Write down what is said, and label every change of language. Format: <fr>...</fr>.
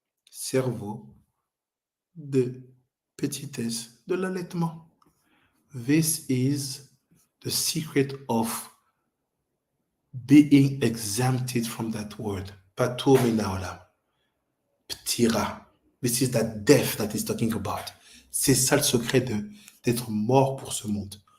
<fr>Cerveau de petitesse de l'allaitement.</fr> <en>This is the secret of being exempted from that word.</en> <he>Patur min haolam. Ptira.</he> <en>This is that death that he's talking about.</en> <fr>C'est ça le secret d'être mort pour ce monde.</fr>